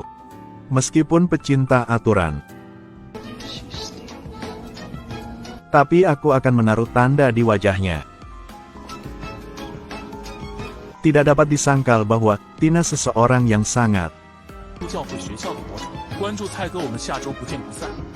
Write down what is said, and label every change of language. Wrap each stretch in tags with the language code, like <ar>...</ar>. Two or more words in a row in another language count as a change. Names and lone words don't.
<id>Meskipun pecinta aturan, tapi aku akan menaruh tanda di wajahnya. Tidak dapat disangkal bahwa Tina seseorang yang sangat</id> <zh>教会学校的魔法。关注蔡哥，我们下周不见不散。</zh>